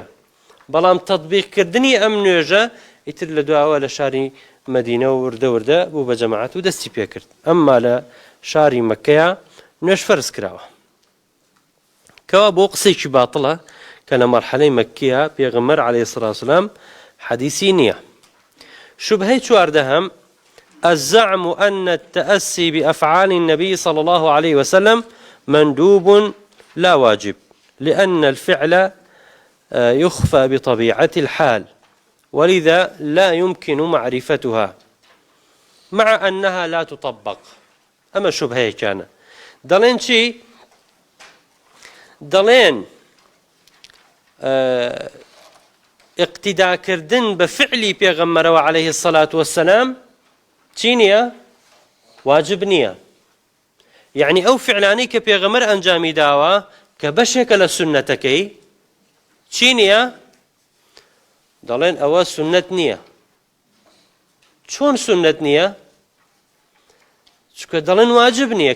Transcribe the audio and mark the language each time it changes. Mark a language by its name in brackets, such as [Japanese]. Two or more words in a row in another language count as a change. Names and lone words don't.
[Central Kurdish] بەڵام تەطبیقکردنی ئەم نوێژە ئیتر لە دواوە لە شاری مەدینە و وردە وردە بوو بە جەماعەت و دەستی پێ کرد. ئەمما لە شاری مەککەیە نوێژ فەرز کراوە. کەوا بۆ قسەیکی باتڵە کە لە مەرحەلەی مەککیە پێغەمبەر [Arabic] عەلەیهی سڵات وسەلام [Central Kurdish] حەدیسی نییە. شوبهەی چواردەهەم [Arabic] الزعم أن التأسي بأفعال النبي صلى الله عليه وسلم مندوب لا واجب لأن الفعل يخفى بطبيعة الحال ولذا لا يمكن معرفتها مع أنها لا تطبق. [Central Kurdish] أما شبهه كان دلين شي دلين اقتداء كردن بفعل پیغمبر [Arabic] عليه الصلاة والسلام [Central Kurdish] چینیە؟ واجب نییە. یعنی ئەو فعلانەی کە پێغەمبەر ئەنجامی داوە کە بەشێکە لە سونەتەکەی چینیە؟ دەڵێن ئەوە سونەت نییە. چۆن سونەت نییە؟ چونکە دەڵێن واجب نییە.